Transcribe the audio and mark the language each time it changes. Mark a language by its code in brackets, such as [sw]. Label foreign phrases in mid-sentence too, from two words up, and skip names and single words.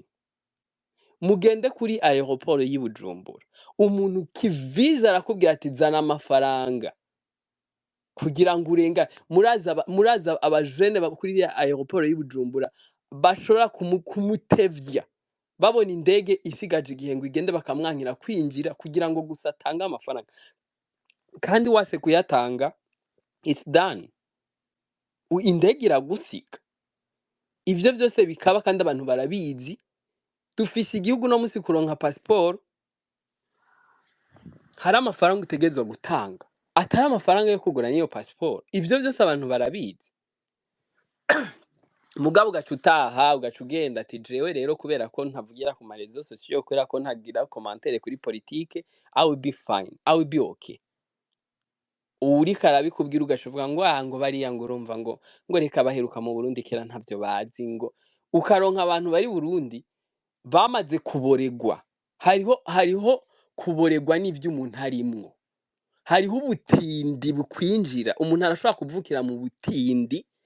[rn] Mugende kuri aeroport y'i Bujumbura, umuntu kiviza arakubwira ati zana amafaranga kugira ngo urengane. Muraza abajene kuri aeroport y'i Bujumbura bashobora kumutevya babona indege isigaje igihe ngo igende bakamwankira kwinjira kugira ngo gusa atange amafaranga kandi wase kuyatanga [en] it's done [rn] indege iragusiga ivyo vyose bikaba kandi abantu barabizi dufise igihugu no musi kuronka passport hari amafaranga utegezwa gutanga atari amafaranga yo kugura niyo passport ivyo vyose abantu barabizi mugabo ugaca utaha ugaca ugenda ati jewe rero kubera ko ntavugira ku marezo sosiyo kubera ko ntagira commentaire kuri politique [en] I will be fine I will be okay [rn] uriko arabikubwira ugaca uvuga ngo ngo bariya ngo urumva ngo reka baheruka mu Burundi kera ntavyo bazi ngo ukaronka abantu bari Burundi bamaze kuboregwa hariho kuboregwa n'ivyo umuntu arimwo hariho ubutindi bukwinjira umuntu arashobora kuvukira mu butindi